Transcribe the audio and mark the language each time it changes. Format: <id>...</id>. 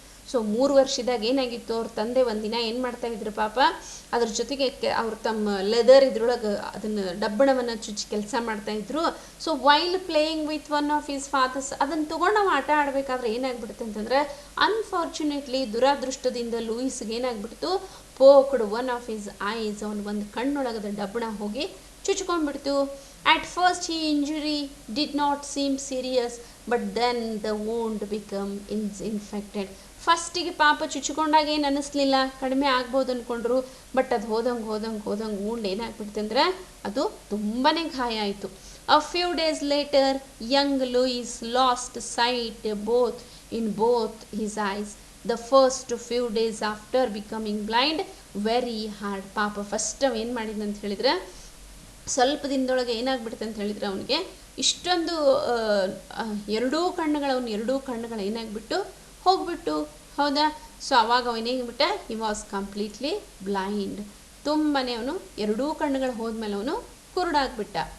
<kn>So 3 ವರ್ಷದಾಗ ಏನಾಗಿತ್ತು, ಅವ್ರ ತಂದೆ ಒಂದಿನ ಏನು ಮಾಡ್ತಾಯಿದ್ರು ಪಾಪ, ಅದ್ರ ಜೊತೆಗೆ ಅವ್ರು ತಮ್ಮ ಲೆದರ್ ಇದ್ರೊಳಗೆ ಅದನ್ನು ಡಬ್ಬಣವನ್ನು ಚುಚ್ಚಿ ಕೆಲಸ ಮಾಡ್ತಾಯಿದ್ರು.</kn> <en>so while playing with one of his fathers,</en> <kn>ಅದನ್ನು ತೊಗೊಂಡು ನಾವು ಆಟ ಆಡಬೇಕಾದ್ರೆ ಏನಾಗ್ಬಿಡುತ್ತೆ ಅಂತಂದರೆ, unfortunately ದುರಾದೃಷ್ಟದಿಂದ ಲೂಯಿಸ್ಗೆ ಏನಾಗ್ಬಿಡ್ತು,</kn> <en>poked one of his eyes,</en> <kn>ಅವನು ಒಂದು ಕಣ್ಣೊಳಗದ ಡಬ್ಬಣ ಹೋಗಿ ಚುಚ್ಕೊಂಡ್ಬಿಡ್ತು.</kn> <en>At first his injury did not seem serious, but then the wound became infected.</en> <kn>ಫಸ್ಟಿಗೆ ಪಾಪ ಚುಚ್ಚಿಕೊಂಡಾಗ ಏನು ಅನ್ನಿಸ್ಲಿಲ್ಲ, ಕಡಿಮೆ ಆಗ್ಬೋದು ಅಂದ್ಕೊಂಡ್ರು. ಬಟ್ ಅದು ಹೋದಂಗೆ wound ಏನಾಗ್ಬಿಡ್ತು ಅಂದರೆ ಅದು ತುಂಬಾ ಗಾಯ ಆಯಿತು.</kn> <en>A few days later, young Louis lost sight in both his eyes. The first few days after becoming blind, very hard.</en> <kn>ಪಾಪ ಫಸ್ಟ್ ಅವ ಏನು ಮಾಡಿದ್ನಂತ ಹೇಳಿದ್ರೆ, ಸ್ವಲ್ಪ ದಿನದೊಳಗೆ ಏನಾಗ್ಬಿಡುತ್ತೆ ಅಂತ ಹೇಳಿದರೆ ಅವನಿಗೆ ಇಷ್ಟೊಂದು ಎರಡೂ ಕಣ್ಣುಗಳು ಏನಾಗ್ಬಿಟ್ಟು ಹೋಗ್ಬಿಟ್ಟು. ಹೌದಾ, ಸೊ ಅವಾಗ ಅವನೇಗ್ಬಿಟ್ಟ,</kn> <en>He was completely blind.</en> <kn>ತುಂಬಾ ಅವನು ಎರಡೂ ಕಣ್ಣುಗಳು ಹೋದ್ಮೇಲೆ ಅವನು ಕುರುಡಾಗ್ಬಿಟ್ಟ.</kn>